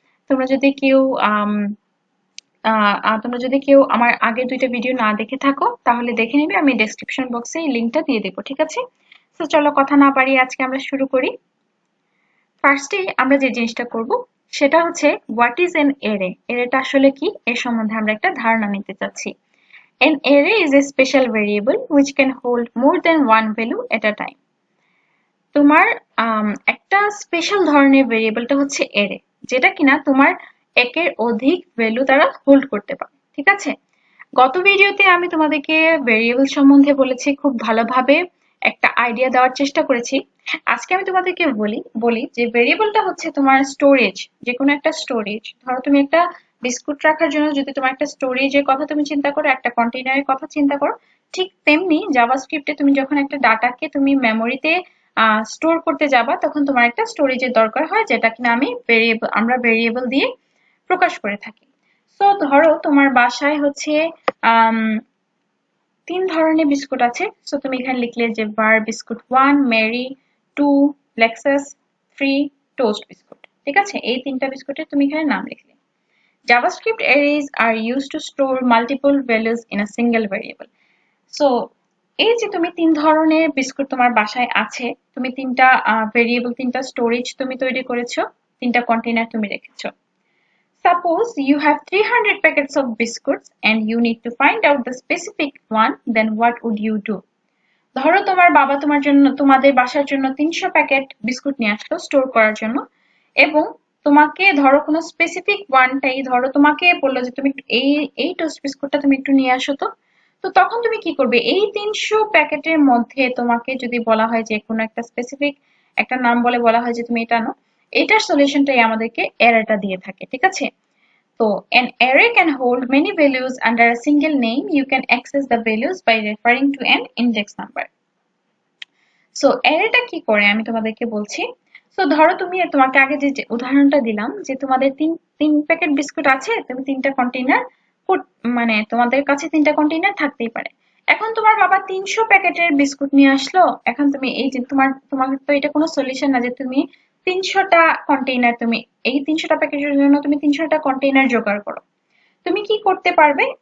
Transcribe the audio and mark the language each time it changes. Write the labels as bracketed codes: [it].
[bn] তোমরা যদি কেউ আম, তোমরা যদি কেউ আমার আগের দুইটা ভিডিও না দেখে থাকো তাহলে দেখে নিবে, আমি ডেসক্রিপশন বক্সে এই লিংকটা দিয়ে দেবো, ঠিক আছে? তো চলো কথা না বাড়িয়ে আজকে আমরা শুরু করি। ফার্স্টে আমরা যে জিনিসটা করব সেটা হচ্ছে [en] What is an array. [bn] এরেটা আসলে কি এর সম্বন্ধে আমরা একটা ধারণা নিতে চাচ্ছি। [en] An array is a special variable which can hold more than one value at a time. [bn] তোমার একটা স্পেশাল ধরনের ভেরিয়েবলটা হচ্ছে এরে, যেটা কিনা তোমার একের অধিক ভ্যালু দ্বারা হোল্ড করতে পারে, ঠিক আছে? গত ভিডিওতে আমি তোমাদেরকে ভেরিয়েবল সম্বন্ধে বলেছি, খুব ভালোভাবে একটা আইডিয়া দেওয়ার চেষ্টা করেছি। আজকে আমি তোমাদেরকে বলি যে ভেরিয়েবলটা হচ্ছে তোমার স্টোরেজ, যে কোনো একটা স্টোরেজ। ধরো তুমি একটা বিস্কুট রাখার জন্য যদি তোমার একটা স্টোরেজের কথা তুমি চিন্তা করো, একটা কন্টেইনারের কথা চিন্তা করো, ঠিক তেমনি জাভাস্ক্রিপ্টে তুমি যখন একটা ডাটাকে তুমি মেমোরিতে স্টোর করতে যাবা তখন তোমার একটা স্টোরেজের দরকার হয়, যেটা কিনা আমরা ভেরিয়েবল দিয়ে প্রকাশ করে থাকি। তো ধরো তোমার বাসায় হচ্ছে আম, 3 ধরনের বিস্কুট আছে। সো তুমি এখানে লিখলে যে বার biscuit 1, Mary 2, Lexus 3, toast biscuit, ঠিক আছে? এই 3টা বিস্কুটের তুমি এখানে নাম লিখলে। [en] JavaScript arrays are used to store multiple values in a single variable. [bn] So এই যে তুমি 3 ধরনের বিস্কুট তোমার বাসায় আছে, তুমি 3টা ভেরিয়েবল, 3টা স্টোরেজ তুমি তৈরি করেছো, 3টা কন্টেইনার তুমি রেখেছো। [en] Suppose you have 300 packets of biscuits and you need to find out the specific one, then what would you do? [bn] ধরো তোমার বাবা তোমাদের বাসার জন্য 300 প্যাকেট বিস্কুট নিয়ে আসলো স্টোর করার জন্য, এবং তোমাকে ধরো কোনো স্পেসিফিক ওয়ানটাই, ধরো তোমাকে বললো যে তুমি এই এই টোস্ট বিস্কুটটা তুমি একটু নিয়ে আসো। তো তো তখন তুমি কি করবে? এই 300 প্যাকেটের মধ্যে তোমাকে যদি বলা হয় যে কোনো একটা স্পেসিফিক একটা নাম বলা হয় যে তুমি এটা আনো, এটার সলিউশনটাই আমাদেরকে এররটা দিয়ে থাকে, ঠিক আছে? [en] তো an array can hold many values under a single name. You can access the values by referring to an index number. [bn] So অ্যারেটা কি করে আমি তোমাদেরকে বলছি। সো ধরো তোমাকে আগে যে উদাহরণটা দিলাম যে তোমাদের তিন তিন প্যাকেট বিস্কুট আছে, তুমি 3টা কন্টেইনার, মানে তোমাদের কাছে 3টা কন্টেইনার থাকতেই পারে। এখন তোমার বাবা 300 প্যাকেটের বিস্কুট নিয়ে আসলো। এখন তুমি এই যে তোমার তো এটা কোনো সলিউশন না যে তুমি 300টা কন্টেইনার, তুমি এই 300টা প্যাকেটের জন্য তুমি 300টা কন্টেইনার জোগাড় করো। তুমি কি করতে পারবে?